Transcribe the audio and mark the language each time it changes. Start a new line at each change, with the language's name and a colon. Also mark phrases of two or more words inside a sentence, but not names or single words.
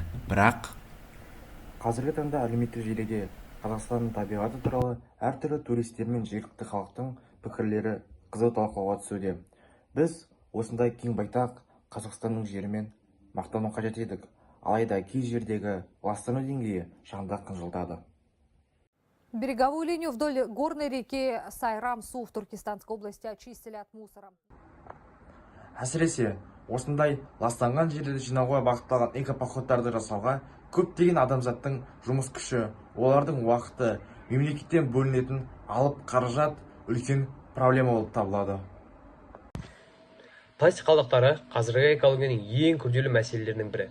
Kazakh: Бірақ қазіргі таңда әлеуметтік желіде Қазақстанның табиғаты туралы әртүрлі туристер мен жергілікті халықтың пікірлері қызу талқылауға түсуде. Біз осындай кең байтақ Қазақстанның жерімен мақтану қажет едік. Алайда кей жердегі ластану деңгейі шаңды қынжылтады.
Russian: Береговую линию вдоль горной реки Сайрам-Су в Туркестанской области очистили от мусора.
Kazakh: Әсіресе, осындай ластанған жерлерді жинауға бағытталған экопоходтарды жасауға көптеген адамзаттың жұмыс күші, олардың уақыты, мемлекеттен бөлінетін алып қаражат үлкен проблема болып табылады. Пластик қалдықтары қазіргі экологияның ең күрделі мәселелерінің бірі.